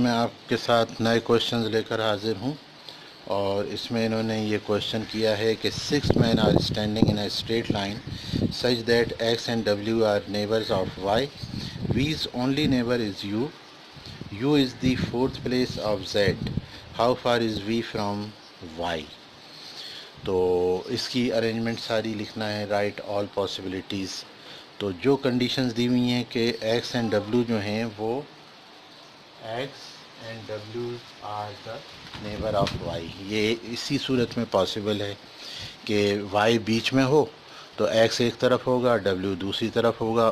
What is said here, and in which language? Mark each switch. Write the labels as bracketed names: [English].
[Urdu] میں آپ کے ساتھ نئے کوشچنز لے کر حاضر ہوں، اور اس میں انہوں نے یہ کوشچن کیا ہے کہ [English] 6 men are standing in a straight line such that x and w are neighbors of y. v's only neighbor is u. u is the fourth place of z. how far is v from y? [Urdu] تو اس کی arrangement ساری لکھنا ہے. [English] Write all possibilities. [Urdu] تو جو conditions دی ہوئی ہیں کہ [English] X and W جو ہیں وہ X and W are the neighbour of Y, [Urdu] یہ اسی صورت میں پاسبل ہے کہ وائی بیچ میں ہو تو ایکس ایک طرف ہوگا، ڈبلیو دوسری طرف ہوگا.